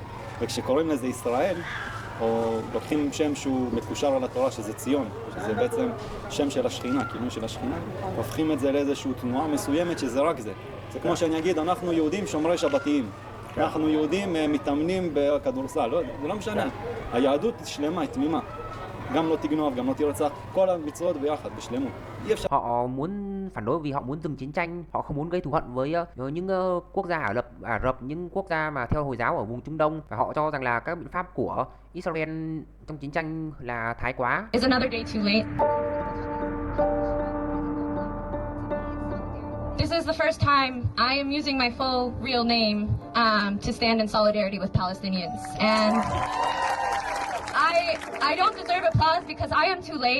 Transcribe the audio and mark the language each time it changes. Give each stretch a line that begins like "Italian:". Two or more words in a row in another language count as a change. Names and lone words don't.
Hebrew: וכשקוראים לזה ישראל, או לוקחים שם שהוא מקושר על התורה, שזה ציון, שזה בעצם שם של השכינה, כינוי של השכינה, הופכים את זה לאיזושהי תנועה מסוימת שזה רק זה. זה כמו שאני אגיד, אנחנו יהודים שומרי שבתיים. אנחנו יהודים מתאמנים בכדורסל, זה לא משנה. היהדות שלמה, היא תמימה. גם לא תגנוב, גם לא תרצח, כל המצוות ביחד, בשלמות.
Vietnamese: Họ muốn phản đối vì họ muốn dừng chiến tranh, họ không muốn gây thù hận với những quốc gia Ả Rập, những quốc gia mà theo Hồi giáo ở vùng Trung Đông, và họ cho rằng là các biện pháp của Israel trong chiến tranh là thái quá.
English: Is another day too late? This is the first time I am using my full real name to stand in solidarity with Palestinians, and I don't deserve applause because I am too late.